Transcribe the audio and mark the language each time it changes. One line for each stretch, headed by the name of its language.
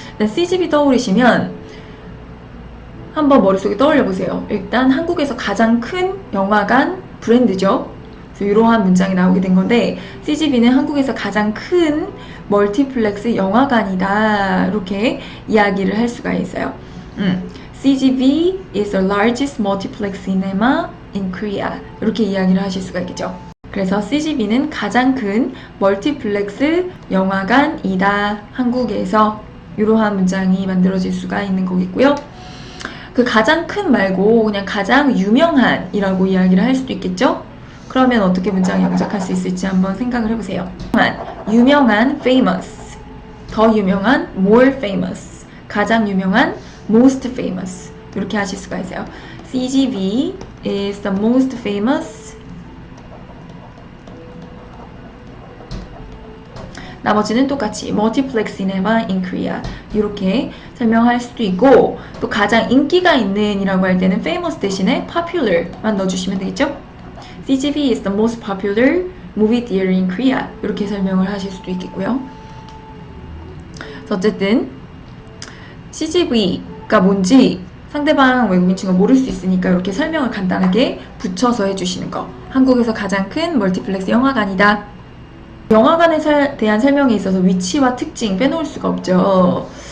Korean: CGV 떠오르시면 한번 머릿속에 떠올려 보세요. 일단 한국에서 가장 큰 영화관 브랜드죠. 그래서 이러한 문장이 나오게 된 건데 CGV는 한국에서 가장 큰 멀티플렉스 영화관이다 이렇게 이야기를 할 수가 있어요.
English: CGV is the largest multiplex cinema in Korea
Korean: 이렇게 이야기를 하실 수가 있겠죠. 그래서 CGV는 가장 큰 멀티플렉스 영화관이다 한국에서 이러한 문장이 만들어질 수가 있는 거겠고요. 그 가장 큰 말고 그냥 가장 유명한 이라고 이야기를 할 수도 있겠죠. 그러면 어떻게 문장을 영작할 수 있을지 한번 생각을 해보세요. 유명한 famous, 더 유명한 more famous, 가장 유명한 most famous 이렇게 하실 수가 있어요.
English: CGV is the most famous
Korean: 나머지는 똑같이
English: multiplex cinema in Korea
Korean: 이렇게 설명할 수도 있고 또 가장 인기가 있는 이라고 할 때는 famous 대신에 popular만 넣어주시면 되겠죠.
English: CGV is the most popular movie theater in Korea
Korean: 이렇게 설명을 하실 수도 있겠고요. 그래서 어쨌든 CGV가 뭔지 상대방 외국인 친구가 모를 수 있으니까 이렇게 설명을 간단하게 붙여서 해주시는 거. 한국에서 가장 큰 멀티플렉스 영화관이다. 영화관에 대한 설명에 있어서 위치와 특징 빼놓을 수가 없죠.